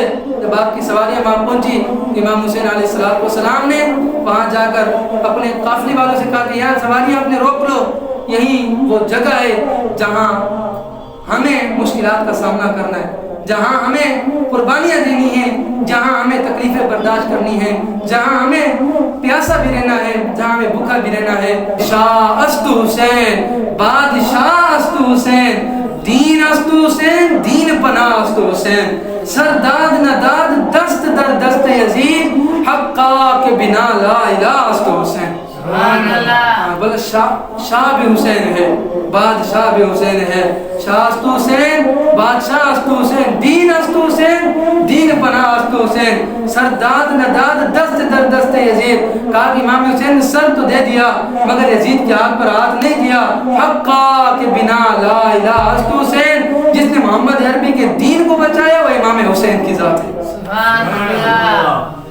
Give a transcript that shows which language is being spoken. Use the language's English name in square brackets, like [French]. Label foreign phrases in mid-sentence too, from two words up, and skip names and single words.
[Urdu] جب آپ کی سواریاں وہاں پہنچی امام حسین علیہ السلام نے وہاں جا کر اپنے قافلے والوں سے کہا کہ یار سواریاں اپنے روک لو, یہی وہ جگہ ہے جہاں ہمیں مشکلات کا سامنا کرنا ہے, جہاں ہمیں قربانیاں دینی ہیں, جہاں ہمیں تکلیفیں برداشت کرنی ہیں, جہاں ہمیں پیاسا بھی رہنا ہے, جہاں ہمیں بھوکا بھی رہنا ہے. [Persian] شاہ است حسین, بادشاہ است حسین, دین است حسین, دین پناہ است حسین, سرداد نداد دست در دست یزید, حقا کے بنا لا الہ است حسین. [Urdu] بل شاہ بھی حسین ہے, بادشاہ بھی حسین ہے, [Persian] شاہ است حسین, بادشاہ است حسین, دین است حسین, دین پناہ است حسین, سرداد نداد دست در دست یزید. [Urdu] کہا کہ امام حسین نے سر تو دے دیا مگر یزید کے ہاتھ پر ہاتھ نہیں دیا. [Persian] حقا کے بنا لا الہ است حسین, [Urdu] جس نے محمد عربی کے دین کو بچایا وہ امام حسین کی ذات ہے. سبحان اللہ.